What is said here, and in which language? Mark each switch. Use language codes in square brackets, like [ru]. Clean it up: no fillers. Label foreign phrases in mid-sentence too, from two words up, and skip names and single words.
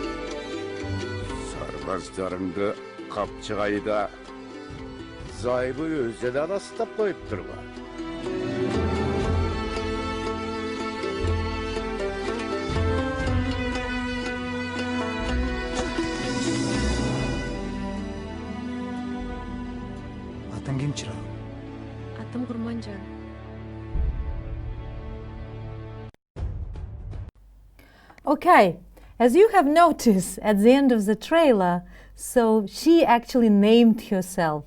[ky] Сарбаздарыңды капчыгайда зайбы өзү да астап коюп турган. Атың ким, чырагым? Атым Kurmanzhan. [en] Okay, as you have noticed at the end of the trailer, so she actually named herself.